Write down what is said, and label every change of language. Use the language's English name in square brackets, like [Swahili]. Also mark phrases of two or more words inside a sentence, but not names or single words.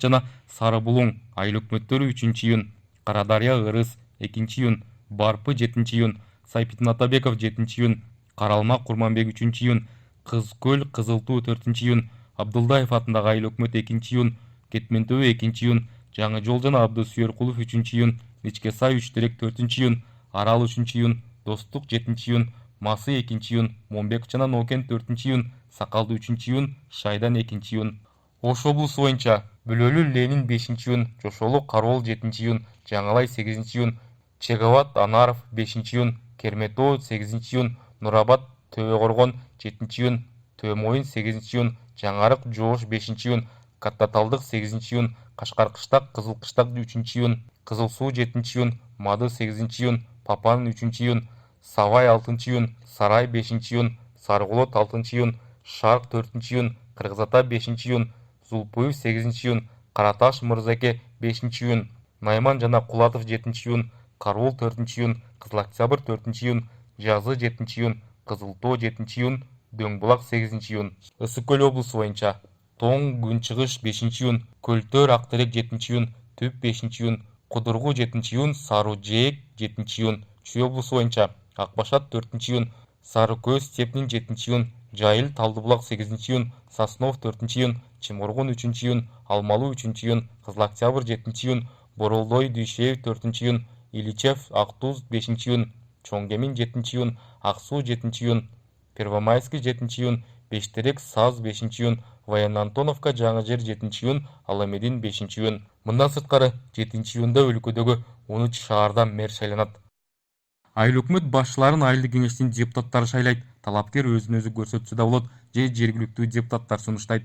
[Kyrgyz] жана Сары Булуң айыл өкмөттөрү 3 июнь, Карадария, Ырыс 2 июнь, Барпы 7 июнь, Сайпитин Атабеков 7 июнь, Каралмак Курманбек 3 июнь, Кыз Көл, Кызыл Туу 4 июнь, Абдулдаев атындагы айыл өкмөт 2 июнь, Кетментөбө 2 июнь, Жаңы Жол жана Абдусүйөркулов 3 июнь, Ичке Сай 3 Терек 4 июнь, Арал 3 июнь, Достук 7 июнь, Масы 2 июнь, Момбек жана Нокен 4 июнь, Сакалды 3 июнь, Шайдан 2 июнь. Ош облусу боюнча Бүлөлүү Ленин 5 июнь, Жошолу Кароол 7 июнь, Жаңылай 8 июнь, Чегават Анаров 5 июнь, Керметоо 8 июнь, Нурабад Төбө Коргон 7 июнь, Төмойын 8-июн, Жаңарық Жоош 5-июн, Каттаталдық 8-июн, Кашкаркыштак, Кызылкыштак 3-июн, Кызыл Суу 7-июн, Мады 8-июн, Папан 3-июн, Савай 6-июн, Сарай 5-июн, Саргулот 6-июн, Шарк 4-июн, Кыргызата 5-июн, Зулпуев 8-июн, Караташ Мырзаке 5-июн, Найман жана Кулатов 7-июн, Каруул 4-июн, Кызыл Октябрь 4-июн, Жазы 7-июн, Кызылтоо 7-июн, Дөңбулак 8-июн. Ысык Көл облусу боюнча Тоң Күнчыгыш 5-июн, Көлтөр Актерек 7-июн, Түп 5-июн, Кудургу 7-июн, Сару Жээк 7-июн. Чүй облусу боюнча Акбашат 4-июн, Сары Көз Степнин 7-июн, Жайыл Талдыбулак 8-июн, Соснов 4-июн, Чымыргун 3-июн, Алмалуу 3-июн, Кызыл Октябрь 7-июн, Боролдой Дүйшеев 4-июн, Иличев Актуз 5-июн, Чоңгемин 7-июн, Аксуу 7-июн, Первомайский 7-июн, Бештерек Саз 5-июн, Военно-Антоновка Жаңы Жер 7-июн, Аламедин 5-июн. Мындан сырткары 7-июнда өлкөдөгү 13 шаардан мэр шайланат. Айыл өкмөт башчыларын айылдык кеңештин депутаттары шайлайт. Талапкер өзүн өзү көрсөтсө да болот, же жергиликтүү депутаттар сунуштайт.